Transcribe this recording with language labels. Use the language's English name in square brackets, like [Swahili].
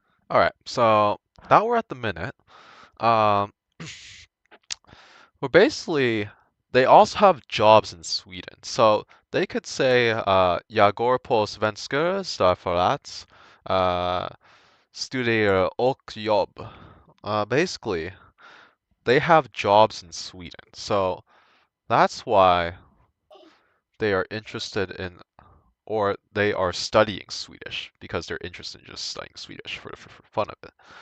[English] All right, so now we're at the minute. Um, well, basically, they also have jobs in Sweden. So they could say, [Swedish] jag går på svenska för att studera och jobb. [English] Basically, they have jobs in Sweden. So that's why they are interested in, or they are studying Swedish because they're interested in just studying Swedish for fun of it.